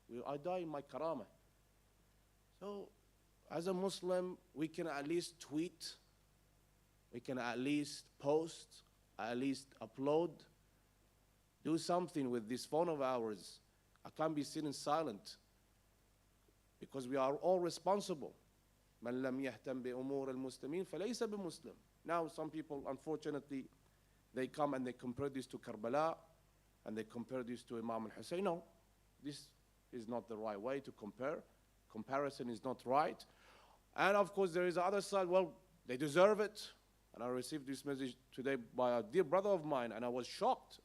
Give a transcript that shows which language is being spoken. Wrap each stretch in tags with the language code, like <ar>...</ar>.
<en>I die in my karama. So, as a Muslim, we can at least tweet, we can at least post, at least upload, do something with this phone of ours. I can't be sitting silent because we are all responsible.</en> <ar>من لم يهتم بأمور المسلمين فليس بمسلم.</ar> <en>Now, some people, unfortunately, they come and they compare this to Karbala, and they compare this to Imam al-Hussein. No, this is not the right way to compare. Comparison is not right. And of course, there is the other side. Well, they deserve it. And I received this message today by a dear brother of mine, and I was shocked.</en>